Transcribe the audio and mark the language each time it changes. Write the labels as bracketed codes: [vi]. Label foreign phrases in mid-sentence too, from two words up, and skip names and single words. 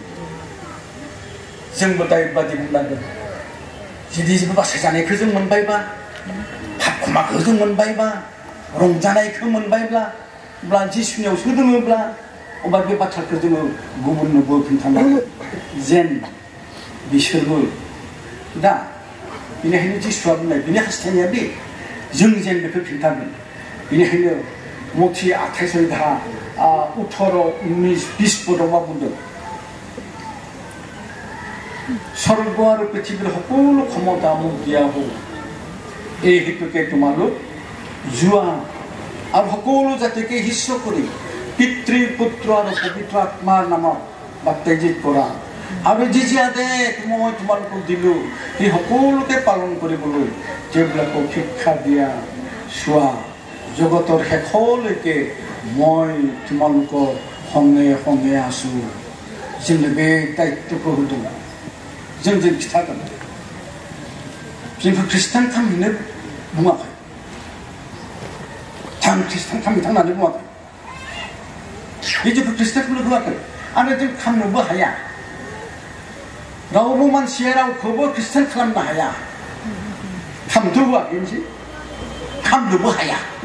[brx] जोंबो दायबादि बुंनांगोन जुदि जेबो बासायजानायखौ जों मोनबायबा पाप क्षमाखौ जों मोनबायबा रंजानायखौ मोनबायब्ला अब्ला जिसुनियावसो दङब्ला अब्ला बे बाथ्राखौ जोङो गुबुननोबो खिन्थानांगोन जेन बिसोरबो दा बेनिखायनो जिसुआ बुंनाय बिनि हास्थायनाया बे जों जेन बेखौ खिन्थागोन बेनिखायनो मथि 28 अध्याय 18, 19, 20 पदआव मा बुंदों [as] স্বর্গ আর পৃথিবীর সকল ক্ষমতা মোক দিয়া হল এই হেতুকে তোমালোক যোৱা আৰু সকলো জাতিকে শিষ্য কৰি পিতৃ পুত্ৰ আৰু পবিত্ৰ আত্মাৰ নামত বাপ্তিস্ম কৰা আৰু যি যি আদেশ মই তোমালোকক দিলো সেই সকলোকে পালন কৰিবলৈ যিবিলাকক শিক্ষা দিয়া চোৱা জগতৰ শেষলৈকে মই তোমালোকৰ সঙ্গে সঙ্গে আছো [brx] जोंनो बे दायित्वखौ होदों जों खिथागोन जोंखौ ख्रिस्टान खालामनो बुङाखै थां ख्रिस्टान खालामनो थांनानै बुङाखै बे जोंखौ ख्रिस्टान खालामनो होआखै आरो जों खालामनोबो हाया रावबो मानसिया रावखौबो ख्रिस्टान खालामनो हाया खालामनोथ' होआखै मोनसे खालामनोबो हाया